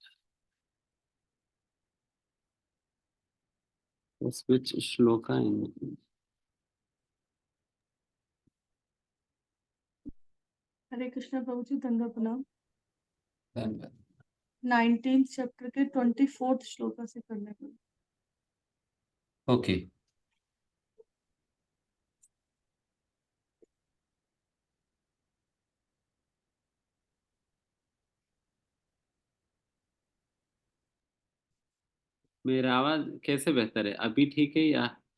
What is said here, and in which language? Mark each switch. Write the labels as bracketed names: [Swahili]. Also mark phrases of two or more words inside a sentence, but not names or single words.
[English] Which shloka in [Hindi] हरे कृष्णा प्रभु जी, दंगा प्रणाम। धन्यवाद। 19th चैप्टर के 24th श्लोका से करने को। ओके। मेरा आवाज कैसे बेहतर है अभी, ठीक है या?